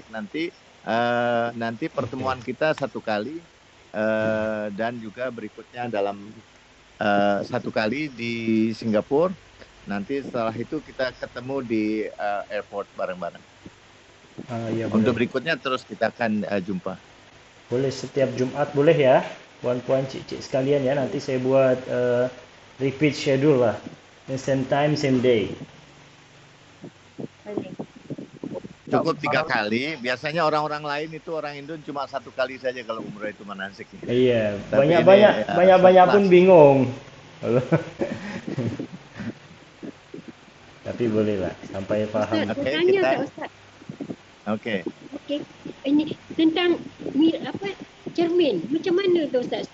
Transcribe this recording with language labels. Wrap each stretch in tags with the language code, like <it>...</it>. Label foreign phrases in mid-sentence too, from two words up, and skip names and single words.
<id>Nanti pertemuan kita 1 kali dan juga berikutnya dalam 1 kali di Singapura. Nanti setelah itu kita ketemu di airport bareng-bareng. Ya, untuk berikutnya terus kita akan jumpa. Boleh setiap Jumat boleh ya,</id> <ms>puan-puan cik-cik sekalian ya. Nanti saya buat</ms> <en>repeat schedule</en> <ms>lah,</ms> <en>same time same day.</en> <id>Cukup 3 kali. Biasanya orang-orang lain itu orang Indo cuma 1 kali saja kalau umrah itu manasik. Iya, banyak pun bingung. Tapi boleh lah sampai paham.</id> <ms>Ustaz, saya tanya tak Ustaz? Okey. Ini tentang cermin. Macam mana tu Ustaz?</ms>